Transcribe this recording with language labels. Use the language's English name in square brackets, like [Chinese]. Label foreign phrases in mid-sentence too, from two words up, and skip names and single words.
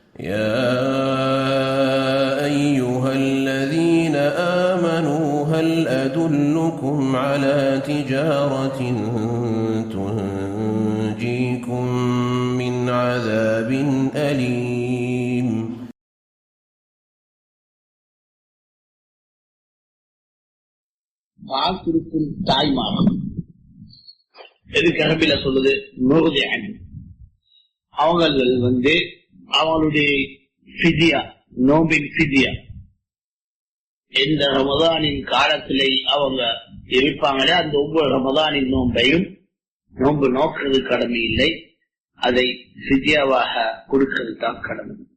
[Arabic] يا أيها الذين آمنوا هل أدلكم على تجارة تنجيكم من عذاب أليم. [Tamil] பார்த்திருக்கும் தாய்மார்கள் எதுக்கு அரபில சொல்லுது முர்திஅன், அவங்கள் அவங்களுடைய ஃபிதியா, நோம்பின் ஃபிதியா எந்த ரமதானின் காலத்திலே அவங்க இருப்பாங்களே அந்த ஒவ்வொரு ரமதானின் நோம்பையும் நோன்பு நோக்கிறது கடமை இல்லை, அதை ஃபிதியாவாக கொடுக்கிறது தான் கடமை.